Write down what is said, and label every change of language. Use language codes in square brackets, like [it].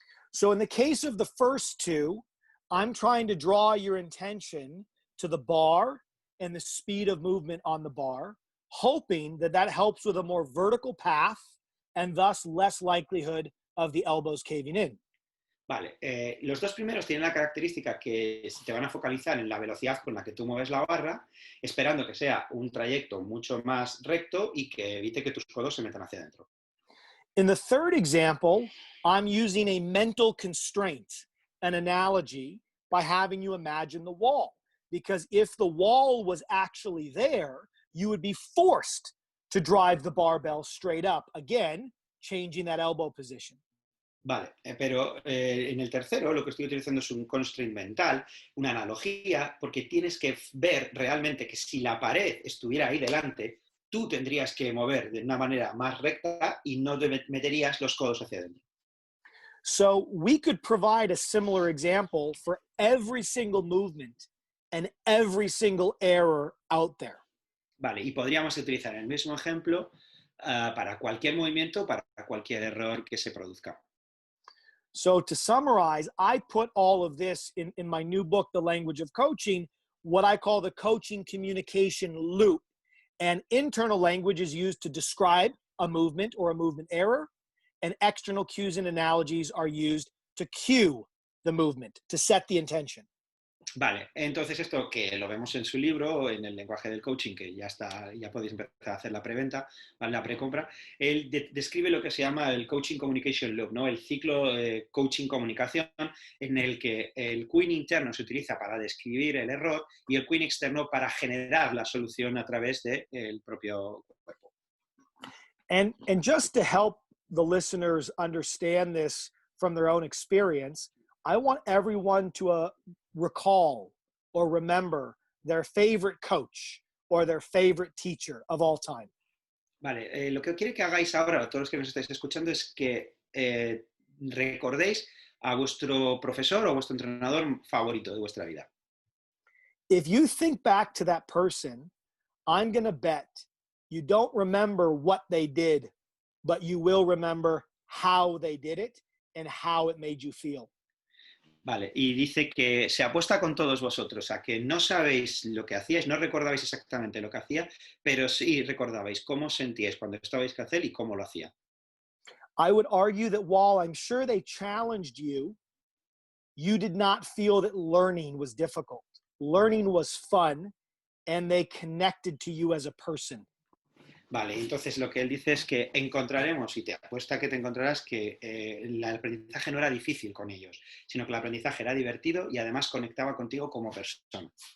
[en] So in the case of the first two, I'm trying to draw your attention to the bar and the speed of movement on the bar, hoping that that helps with a more vertical path and thus less likelihood of the elbows caving in. [es] Vale, los dos primeros tienen la característica que te van a focalizar en la velocidad con la que tú mueves la barra, esperando que sea un trayecto mucho más recto y que evite que tus codos se metan hacia adentro. [en] In the third example, I'm using a mental constraint, an analogy, by having you imagine the wall. Because if the wall was actually there, you would be forced to drive the barbell straight up, again, changing that elbow position. [es] Vale, pero en el tercero lo que estoy utilizando es un constraint mental, una analogía, porque tienes que ver realmente que si la pared estuviera ahí delante, tú tendrías que mover de una manera más recta y no meterías los codos hacia adentro. [en] So we could provide a similar example for every single movement and every single error out there. [es] Vale, y podríamos utilizar el mismo ejemplo para cualquier movimiento, para cualquier error que se produzca. [en] So to summarize, I put all of this in my new book, The Language of Coaching, what I call the coaching communication loop. And internal language is used to describe a movement or a movement error, and external cues and analogies are used to cue the movement, to set the intention. [es] Vale, entonces esto que lo vemos en su libro, en el lenguaje del coaching, que ya está, ya podéis empezar a hacer la preventa, ¿vale? La precompra, él describe lo que se llama el [en] coaching communication loop, [es] ¿no? El ciclo de coaching comunicación, en el que el cueing interno se utiliza para describir el error y el cueing externo para generar la solución a través del propio cuerpo. [en] And just to help the listeners understand this from their own experience, I want everyone to recall or remember their favorite coach or their favorite teacher of all time. [es] Vale, lo que quiero que hagáis ahora, todos los que nos estáis escuchando, es que recordéis a vuestro profesor o vuestro entrenador favorito de vuestra vida. [en] If you think back to that person, I'm going to bet you don't remember what they did, but you will remember how they did it and how it made you feel. [es] Vale, y dice que se apuesta con todos vosotros a que no sabéis lo que hacíais, no recordabais exactamente lo que hacía, pero sí recordabais cómo sentíais cuando estabais que hacer y cómo lo hacía. [en] I would argue that while I'm sure they challenged you, you did not feel that learning was difficult. Learning was fun, and they connected to you as a person. [es] Vale, entonces lo que él dice es que encontraremos, y te apuesta que te encontrarás, que el aprendizaje no era difícil con ellos, sino que el aprendizaje era divertido y además conectaba contigo como persona.